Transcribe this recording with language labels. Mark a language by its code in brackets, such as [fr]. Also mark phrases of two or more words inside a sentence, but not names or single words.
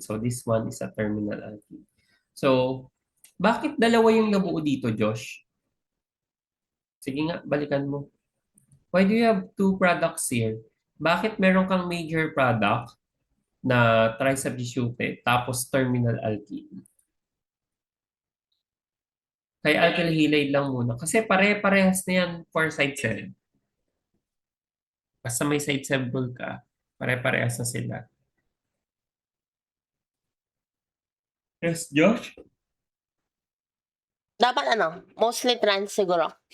[en] So this one is a terminal alkene. So, [tl] bakit dalawa yung nabuo dito, Josh? Sige nga, balikan mo. [en] Why do you have two products here? [tl] Bakit meron kang [en] major product [tl] na tri-substituted tapos [en] terminal alkene? [tl] Kay [en] alkyl halide [tl] lang muna. Kasi pare-parehas na yan for [en] side cell. [tl] Basta may [en] side cell [tl] ka, pare-parehas na sila. [en] Yes, Josh? [tl] Dapat mostly trans siguro.